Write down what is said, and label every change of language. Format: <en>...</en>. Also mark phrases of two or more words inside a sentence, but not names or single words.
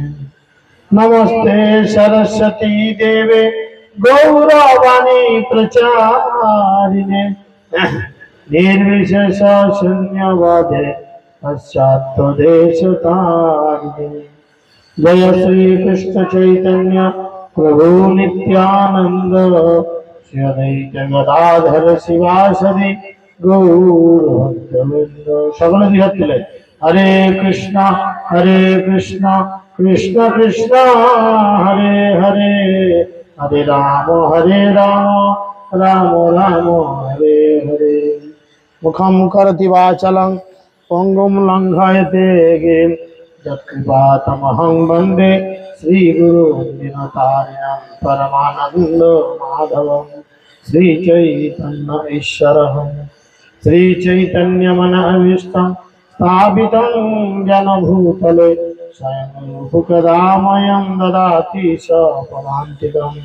<sa>नमस्ते सरस्वती देवे गौरवाणी प्रचारिणे निर्विशेष शून्यवादे पश्चात्तदेशतारिणे। जय श्री कृष्ण चैतन्य प्रभु नित्यानंद श्री अद्वैत गदाधर शिवासदि गौर भक्तवृंद।</sa> <bn>সকলে দুই তুলে</bn> <sa>हरे कृष्णा कृष्ण कृष्ण हरे हरे हरे राम राम राम हरे हरे। मुखं करोति वाचालं पंगुं लंघयते गिरिं यत्कृपातमहं वन्दे श्रीगुरुं दीनतारिणं परमानन्द माधवं श्रीचैतन्य ईश्वरं श्रीचैतन्यमनःभीष्टं स्थापितं जनभूतले स्वयं रूपकदामयं ददाति स्वपदान्तिकम्।</sa>